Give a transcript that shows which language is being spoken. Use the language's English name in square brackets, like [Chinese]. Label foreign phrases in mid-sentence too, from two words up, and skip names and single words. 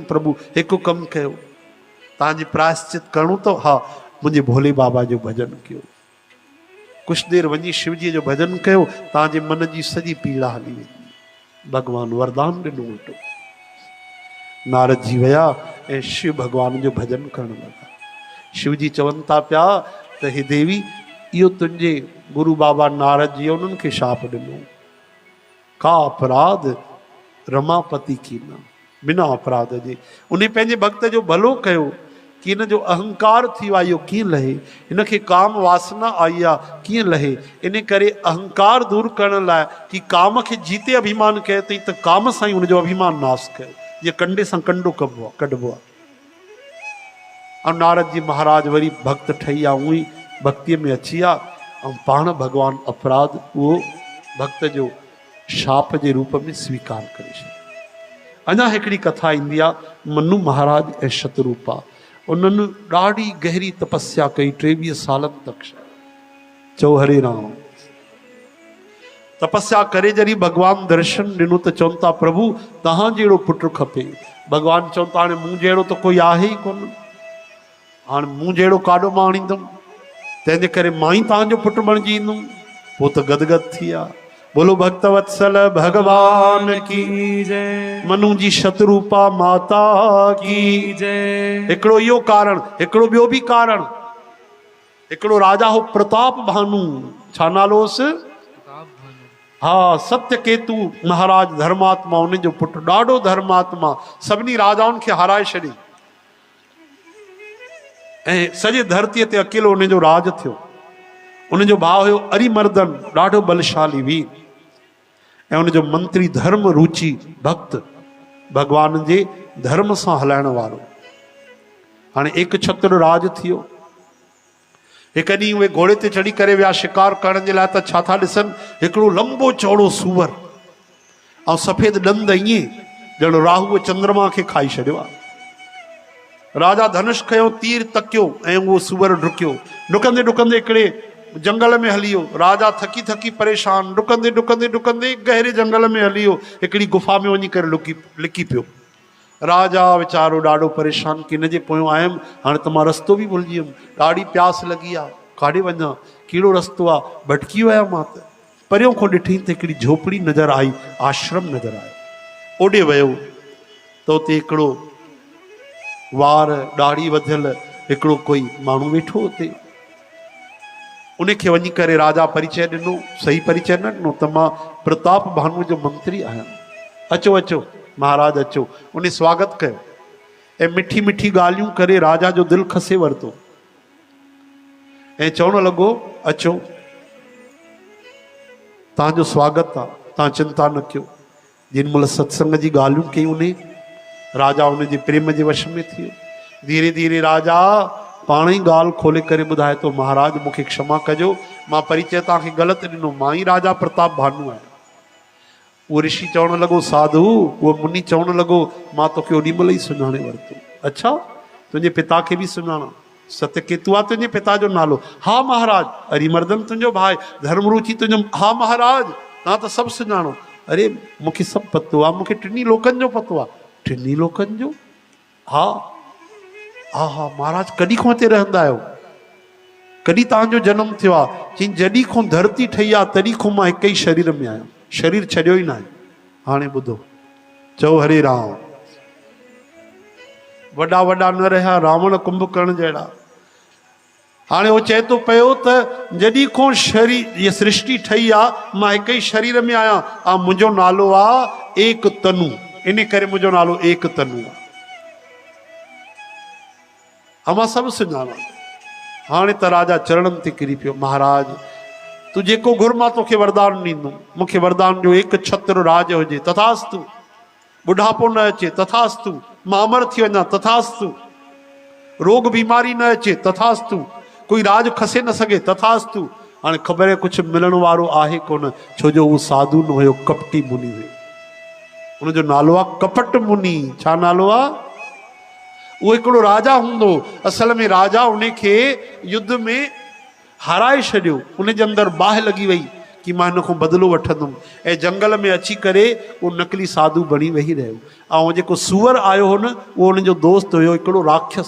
[Sindhi] प्रभु हिकु कमु कयो, तव्हांजी प्रायश्चित करणो अथव, हा, मुंहिंजे भोले बाबा जो भॼन कयो, कुझु देरि वञी शिवजीअ जो भॼन कयो, तव्हांजे मन जी सॼी पीड़ा हली वेंदी। भॻवानु वरदान ॾिनो उल्टो। नारद जी विया ऐं शिव भॻवान जो भॼन करणु लॻा। शिवजी चवनि था पिया त हे देवी, इहो तुंहिंजे गुरु बाबा नारद जी उन्हनि खे शाप ॾिनो, का अपराध रमापति की न, बिना अपराध जे। उन पंहिंजे भक्त जो भलो कयो कि हिन जो अहंकार थी वियो आहे, इहो कीअं लहे, हिनखे काम वासना आई आहे, कीअं लहे। इन करे अहंकार दूर करण लाइ कि काम खे जीते अभिमान कयो अथई, त काम सां ई हुनजो अभिमान नाश कयो, जीअं कंडे सां कंडो कढिबो आहे। ऐं नारद जी महाराज वरी भक्त ठही आहे, उहो ई भक्तीअ में अची आहे, ऐं पाण भॻवानु अपराध उहो भक्त जो शाप जे रूप में स्वीकार करे छॾियो। अञा हिकिड़ी कथा ईंदी आहे, मनु महाराज ऐं शतरूपा, उन्हनि ॾाढी गहरी तपस्या कई 23 सालनि तक। चओ हरे राम। तपस्या करे जॾहिं भॻवानु दर्शन ॾिनो त चवनि था, प्रभु तव्हां जहिड़ो पुटु खपे। भॻवानु चवनि था, हाणे मूं जहिड़ो त कोई आहे ई कोन, हाणे मूं जहिड़ो काॾो मां आणींदुमि, तंहिंजे करे मां ई तव्हांजो पुटु बणिजी ईंदुमि। पोइ त गदगद थी विया। [Hindi] बोलो भक्त वत्सल भगवान की जय, मनु जी शतरूपा माता की जय। [Sindhi] हिकिड़ो इहो कारण, हिकिड़ो ॿियो बि कारण, हिकिड़ो राजा हो प्रताप भानु, छा नालो हुयुसि? हा, सत्य केतु महाराज धर्मात्मा, उनजो पुटु ॾाढो धर्मात्मा, सभिनी राजाउनि खे हाराए छॾी ऐं सॼे धरतीअ ते अकेलो उनजो राज थियो। उनजो भाउ हुयो अरिमर्दन, ॾाढो बलशाली वीर, ऐं उनजो मंत्री धर्म रुचि भक्त, भॻवान जे धर्म सां हलाइण वारो। हाणे एक छत्र राज थियो। हिकु ॾींहुं उहे घोड़े ते चढ़ी करे विया शिकार करण जे लाइ, त छा था ॾिसनि, हिकिड़ो लंबो चौड़ो सूअर ऐं सफ़ेद ॾंद, ईअं ॼण राहु चंद्रमा खे खाई छॾियो आहे। राजा धनुष खयो, तीर तकियो ऐं उहो सूअर डुकियो। डुकंदे डुकंदे हिकिड़े जंगल में हली वियो। राजा थकी थकी परेशान, डुकंदे डुकंदे डुकंदे गहरे जंगल में हली वियो, हिकिड़ी गुफ़ा में वञी करे लिकी पियो। राजा वीचारो ॾाढो परेशान कि हिन जे पोयां आयुमि, हाणे त मां रस्तो बि भुलिजी वियुमि, ॾाढी प्यास लॻी आहे, काॾे वञा, कहिड़ो रस्तो आहे, भटकी वियो मां त। परियों खां ॾिठी त हिकिड़ी झोपड़ी नज़र आई, आश्रम नज़र आयो। ओॾे वियो त उते हिकिड़ो वार ॾाढ़ी वधियल हिकिड़ो कोई माण्हू वेठो हुते। उनखे वञी करे राजा परिचय ॾिनो, सही परिचय न ॾिनो, त मां प्रताप भानु जो मंत्री आहियां, अचो अचो महाराज अचो। उन स्वागत कयो ऐं मिठी मिठी ॻाल्हियूं करे राजा जो दिलि खसे वरितो ऐं चवणु लॻो, अचो तव्हांजो स्वागत आहे, तव्हां चिंता न कयो। जिन महिल सत्संग जी ॻाल्हियूं कयूं उन, राजा उनजे प्रेम जे वश में थी वियो। धीरे धीरे राजा पाण ई ॻाल्हि खोले करे ॿुधाए थो, महाराज मूंखे क्षमा कजो, मां परिचय तव्हांखे ग़लति ॾिनो, मां ई राजा प्रताप भानु आहियां। वो ऋषि चवण लॻो साधु, वो मुनि चवण लॻो मां तोखे ओॾी महिल ई सुञाणे वरितो। अच्छा, तुंहिंजे पिता खे बि सुञाणा? सत्यकेतु आहे तुंहिंजे पिता जो नालो? हा महाराज। अरिमर्दन तुंहिंजो भाउ? धर्मरुचि तुंहिंजो? हा महाराज। तव्हां त सभु सुञाणो? अरे मूंखे सभु पतो आहे, मूंखे टिनी लोकनि जो पतो आहे। टिनी लोकनि जो? हा हा हा महाराज। कॾहिं खां हिते रहंदा आहियो? कॾहिं तव्हांजो जनमु थियो आहे? चई जॾहिं खां धरती ठही आहे तॾहिं खां मां हिक ई शरीर में आहियां, शरीर छॾियो ई न आहे। हाणे ॿुधो, चओ हरे राम। वॾा वॾा न रहिया रावण कुंभकर्ण जहिड़ा। हाणे वो चए थो पियो त जॾहिं खां शरीर इहा सृष्टि ठही आहे मां हिक ई शरीर में आहियां। मुंहिंजो नालो आहे एक तनु, इन करे मुंहिंजो नालो एक तनु आहे। मां सभु सुञाणा। हाणे त राजा चरणनि ते किरी पियो। महाराज तूं जेको घुर मां तोखे वरदान ॾींदुमि। मूंखे वरदान ॾियो एक छत्र राज हुजे, तथास्तु। बुढ़ापो न अचे, तथास्तु। मां अमर थी वञा, तथास्तु। रोग बीमारी न अचे, तथास्तु। कोई राज खसे न सघे, तथास्तु। हाणे ख़बर आहे कुझु मिलण वारो आहे कोन, छो जो उहो साधु न हुयो, कपटी मुनि हुयो। हुनजो नालो आहे कपट मुनि। छा नालो आहे? उहो हिकिड़ो राजा हूंदो। असल में राजा उनखे युद्ध में हाराए छॾियो। उनजे अंदरि बाहि लॻी वई कि मां हिन खां बदिलो वठंदुमि, ऐं जंगल में अची करे उहो नकली साधु बणी वेही रहियो। ऐं जेको सूअर आयो हो न, उहो हुनजो दोस्त हुयो हिकिड़ो राक्षस।